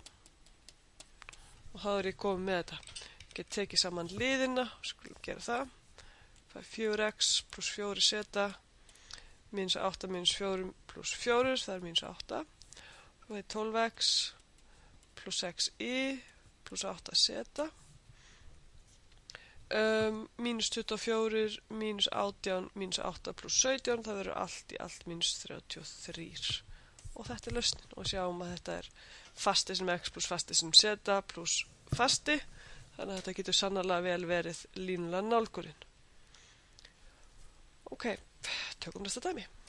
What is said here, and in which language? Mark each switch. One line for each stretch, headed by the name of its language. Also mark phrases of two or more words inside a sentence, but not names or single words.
Icelandic: Og þá er ég komið með þetta. Ég get tekið saman liðina, skulum gera það. Það er 4x pluss 4z minus 8 minus 4 pluss 4, það er minus 8. Það er 12x pluss 6y pluss 8z. Minus 24, minus 18, minus 8 pluss 17, það verður allt í allt minus 33. Og þetta er lausnin og sjáum að þetta er fasti sem x pluss fasti sem z pluss fasti. Þannig að þetta getur sannarlega vel verið línulega nálgurinn. Ok, tökum næsta dæmi.